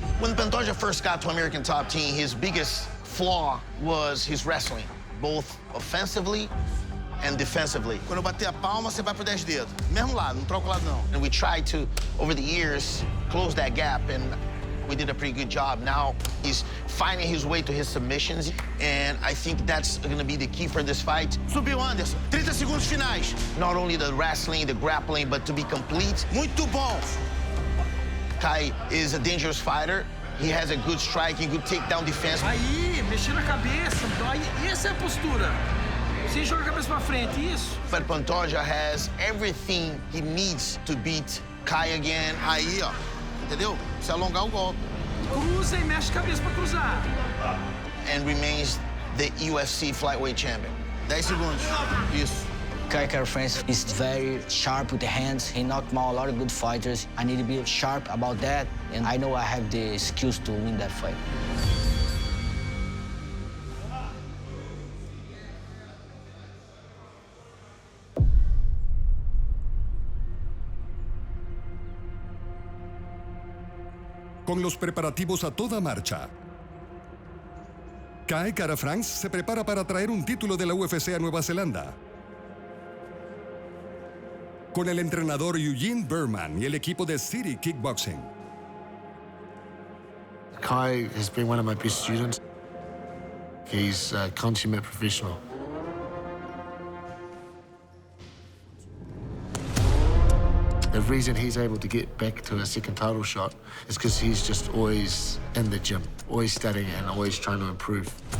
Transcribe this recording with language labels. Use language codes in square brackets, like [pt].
[en] When Pantoja first got to American Top Team, his biggest flaw was his wrestling, both offensively and defensively. [pt] Quando eu bater a palma, você vai pro 10 dedos. Mesmo lado, não troca o lado não. [en] And we tried to, over the years, close that gap, and we did a pretty good job. Now he's finding his way to his submissions, and I think that's gonna be the key for this fight. [pt] Subiu, Anderson. 30 segundos finais. [en] Not only the wrestling, the grappling, but to be complete. [pt] Muito bom. [en] Kai is a dangerous fighter. He has a good striking, good takedown defense. [pt] Aí, mexendo a cabeça, aí, essa é a postura. Sem jogar a cabeça pra frente, isso. [en] But Pantoja has everything he needs to beat Kai again. [pt] Aí, ó, entendeu? Se alongar o golpe. Cruza e mexe a cabeça pra cruzar. [en] And remains the UFC flyweight champion. [pt] 10 segundos. Isso. [en] Kai France is very sharp with the hands. He knocked out a lot of good fighters. I need to be sharp about that, and I know I have the skills to win that fight. [es] Con los preparativos a toda marcha, Kai France se prepara para traer un título de la UFC a Nueva Zelanda. Con el entrenador Eugene Berman y el equipo de City Kickboxing. [en] Kai has been one of my best students. He's a consummate professional. The reason he's able to get back to a second title shot is because he's just always in the gym, always studying and always trying to improve.